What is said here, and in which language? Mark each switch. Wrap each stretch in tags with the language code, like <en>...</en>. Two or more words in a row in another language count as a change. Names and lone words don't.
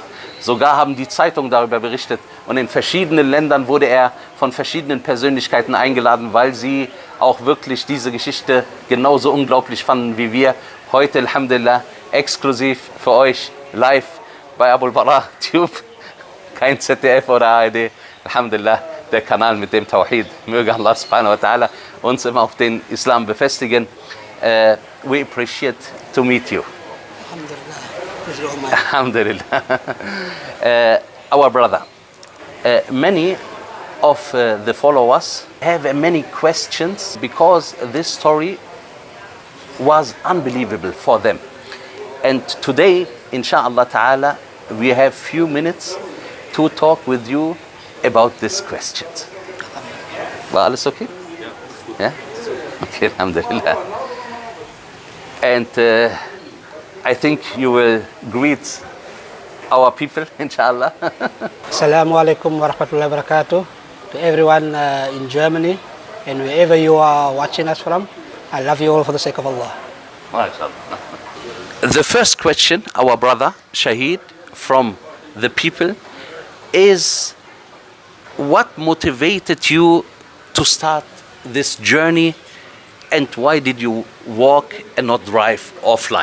<de>Sogar haben die Zeitungen darüber berichtet, und in verschiedenen Ländern wurde er von verschiedenen Persönlichkeiten eingeladen, weil sie auch wirklich diese Geschichte genauso unglaublich fanden wie wir. Heute, Alhamdulillah, exklusiv für euch, live bei Abul Baraa Tube, kein ZDF oder ARD, Alhamdulillah, der Kanal mit dem Tawhid. Möge Allah</de> <ar>سبحانه وتعالى</ar> <de>uns immer auf den Islam befestigen.</de> <en>We appreciate to meet you. Alhamdulillah. Our brother, many of the followers have many questions because this story was unbelievable for them. And today,</en> <ar>إن شاء الله تعالى,</ar> <en>we have few minutes to talk with you about these questions. Well,</en> <de>alles okay?</de> <en>Yeah? Okay, alhamdulillah. And I think you will greet our people, inshallah.</en> <ar>السلام عليكم و رحمة الله و بركاته</ar> <en>to everyone in Germany and wherever you are watching us from. I love you all for the sake of Allah. The first question, our brother Shahid, from the people is, what motivated you to start this journey, and why did you walk and not drive or fly?</en>